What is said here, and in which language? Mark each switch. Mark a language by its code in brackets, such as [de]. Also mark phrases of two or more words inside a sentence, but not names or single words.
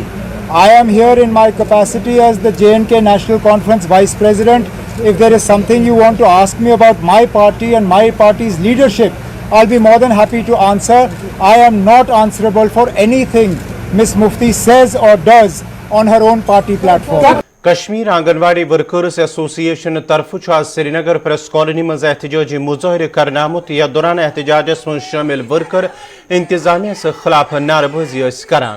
[en] I am here in my capacity as the J&K National Conference Vice President. If there is something you want to ask me about my party and my party's leadership, I'll be more than happy to answer. I am not answerable for anything Ms. Mufti says or does on her own party platform. [ks] कश्मीर आंगनवाड़ी वर्कर्स एसोसिएशन तरफ आज श्रीनगर प्रेस कॉलोनी मज एहतजाजी मुजाहरे करना आमुत या दौरान एहतजाजस मज शामिल वर्कर इंतजामिया से खिलाफ नारबाजी करान।